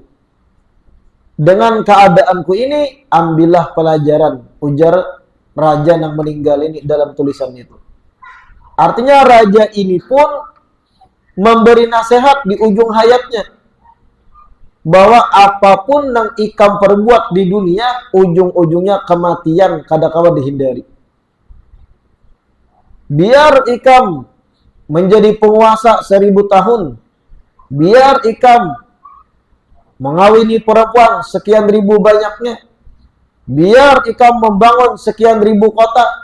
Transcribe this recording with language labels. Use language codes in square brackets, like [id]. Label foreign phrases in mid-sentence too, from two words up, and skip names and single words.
[id] Dengan keadaanku ini, ambillah pelajaran, ujar raja yang meninggal ini dalam tulisan itu. Artinya raja ini pun memberi nasihat di ujung hayatnya. Bahwa apapun yang ikam perbuat di dunia, ujung-ujungnya kematian kadang-kala dihindari. Biar ikam menjadi penguasa 1000 tahun. Biar ikam mengawini perempuan sekian ribu banyaknya. Biar ikam membangun sekian ribu kota.